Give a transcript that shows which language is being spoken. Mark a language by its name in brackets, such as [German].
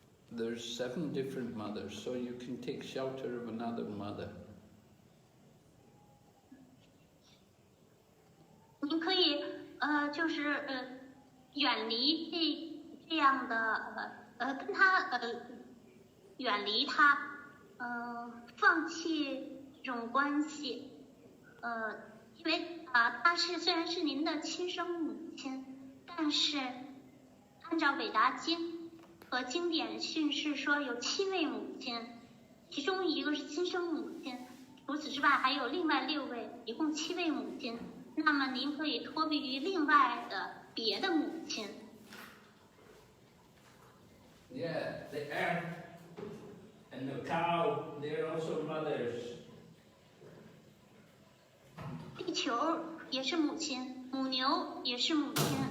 [English] There's 7 different mothers, so you can take shelter of another mother. [Chinese] 您可以就是远离这样的跟他远离他放弃这种关系因为她虽然是您的亲生母亲，但是按照韦达经和经典训示说有7位母亲，其中一个是亲生母亲，除此之外还有另外6位，一共7位母亲。那么您可以托庇于另外的别的母亲。 [English] Yeah, the earth and the cow, they're also mothers. [Chinese] 地球也是母亲，母牛也是母亲。